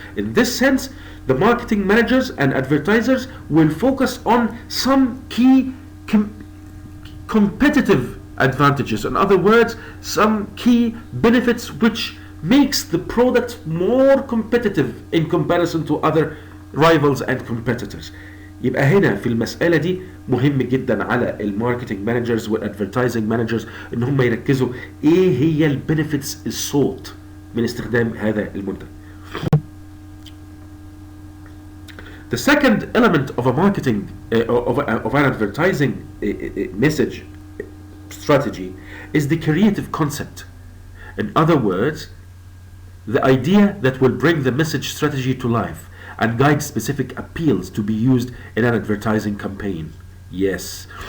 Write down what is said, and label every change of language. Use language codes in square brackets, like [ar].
[en] In this sense, the marketing managers and advertisers will focus on some key competitive advantages. In other words, some key benefits which makes the product more competitive in comparison to other rivals and competitors. [ar] يبقى هنا في المسألة دي مهم جدا على الماركتنج مانجرز والادفرتايزنج مانجرز ان هم يركزوا ايه هي البنفيتس الصوت من استخدام هذا المنتج. [en] The second element of a marketing of an advertising message strategy is the creative concept. In other words, the idea that will bring the message strategy to life and guide specific appeals to be used in an advertising campaign. Yes.